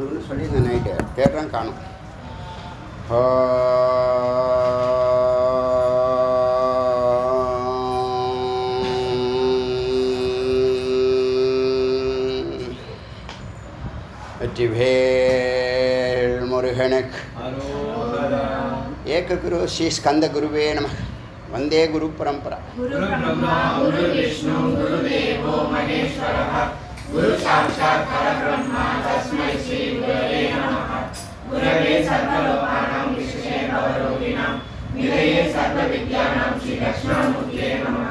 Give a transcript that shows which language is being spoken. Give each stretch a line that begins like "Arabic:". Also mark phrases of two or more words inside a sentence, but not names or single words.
Tamil: சொல்லியிருந்தேன் நைட்டு கேட்குறேன் காணும். வெற்றிவேல் முருகனுக்கு
Sanskrit: एक गुरु श्री स्कन्द गुरवे नमः. वन्दे गुरु परम्परा. गुरु ब्रह्मा गुरु विष्णु गुरुदेवो महेश्वरः गुरु साक्षात् परब्रह्म तस्मै श्री गुरवे नमः. गुरवे सर्वलोकानां विशेषे भवरोगिणां निधये सर्वविद्यानां श्रीदक्षिणामूर्तये नमः.